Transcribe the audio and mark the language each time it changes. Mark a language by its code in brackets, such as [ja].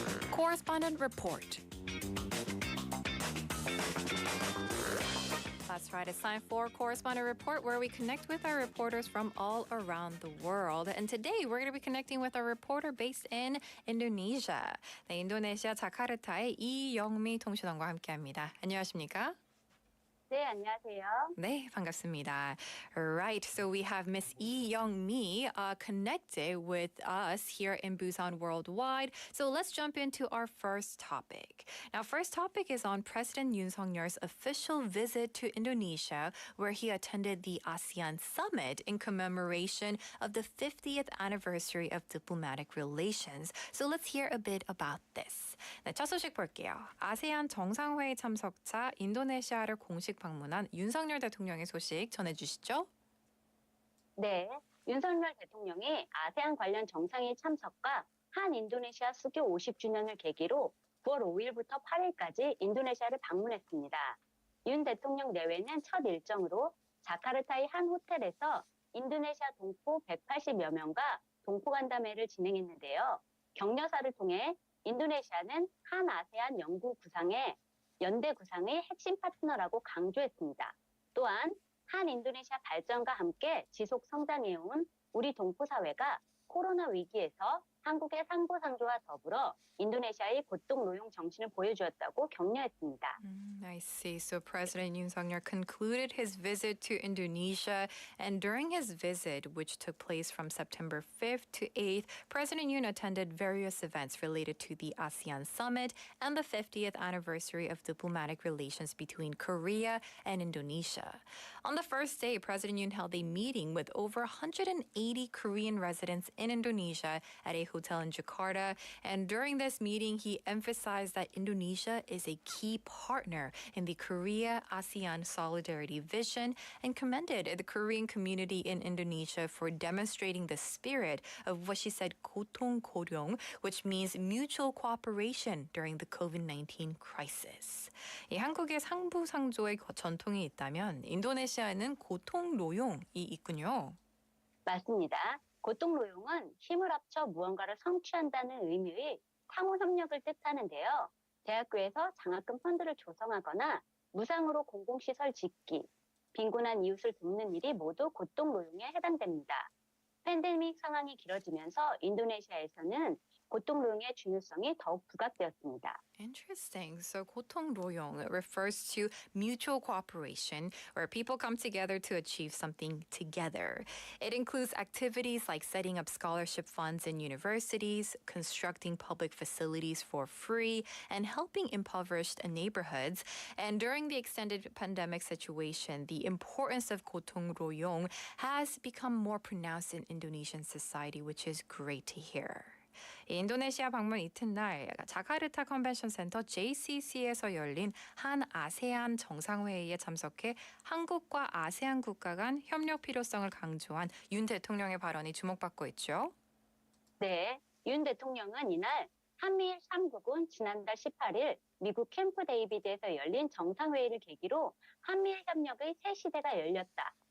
[en] Correspondent Report. That's right, it's time for Correspondent Report, where we connect with our reporters from all around the world. And today, we're going to be connecting with a reporter based in Indonesia. [ko] 네, 인도네시아 자카르타의 이영미 통신원과 함께합니다. 안녕하십니까? 네, 안녕하세요. 네, 반갑습니다. [en] Right, so we have Miss Lee Young-mi connected with us here in Busan Worldwide. So let's jump into our first topic. Now, first topic is on President Yoon Suk-yeol's official visit to Indonesia, where he attended the ASEAN Summit in commemoration of the 50th anniversary of diplomatic relations. So let's hear a bit about this. [ko] 네, 첫 소식 볼게요. 아세안 정상회의 참석차 인도네시아를 공식 방문한 윤석열 대통령의 소식 전해주시죠. 네, 윤석열 대통령이 아세안 관련 정상회의 참석과 한 인도네시아 수교 50주년을 계기로 9월 5일부터 8일까지 인도네시아를 방문했습니다. 윤 대통령 내외는 첫 일정으로 자카르타의 한 호텔에서 인도네시아 동포 180여 명과 동포 간담회를 진행했는데요. 격려사를 통해 인도네시아는 한 아세안 연대 구상의 핵심 파트너라고 강조했습니다. 또한 한 인도네시아 발전과 함께 지속 성장해온 우리 동포 사회가 코로나 위기에서 한국의 상부상조와 더불어 인도네시아의 고통노용 정신을 보여주었다고 격려했습니다. [en] I see. So President Yoon Suk-yeol concluded his visit to Indonesia, and during his visit, which took place from September 5th to 8th, President Yoon attended various events related to the ASEAN Summit and the 50th anniversary of diplomatic relations between Korea and Indonesia. On the first day, President Yoon held a meeting with over 180 Korean residents in Indonesia at a hotel in Jakarta, and during this meeting, he emphasized that Indonesia is a key partner in the Korea-ASEAN Solidarity Vision and commended the Korean community in Indonesia for demonstrating the spirit of what she said 고통고령, which means mutual cooperation during the COVID-19 crisis. [ko] 이 한국의 상부상조의 전통이 있다면 인도네시아에는 고통노용이 있군요. 맞습니다. 고통노용은 힘을 합쳐 무언가를 성취한다는 의미의 상호협력을 뜻하는데요. 대학교에서 장학금 펀드를 조성하거나 무상으로 공공시설 짓기, 빈곤한 이웃을 돕는 일이 모두 고통노용에 해당됩니다. 팬데믹 상황이 길어지면서 인도네시아에서는 고통노용의 중요성이 더욱 부각되었습니다. [en] Interesting. So 고통노용 refers to mutual cooperation where people come together to achieve something together. It includes activities like setting up scholarship funds in universities, constructing public facilities for free, and helping impoverished neighborhoods. And during the extended pandemic situation, the importance of 고통노용 has become more pronounced in Indonesian society, which is great to hear. [ko] 인도네시아 방문 이튿날 자카르타 컨벤션 센터 JCC에서 열린 한 아세안 정상회의에 참석해 한국과 아세안 국가 간 협력 필요성을 강조한 윤 대통령의 발언이 주목받고 있죠. 네, 윤 대통령은 이날 한미일 3국은 지난달 18일 미국 캠프 데이비드에서 열린 정상회의를 계기로 한미일 협력의 새 시대가 열렸다.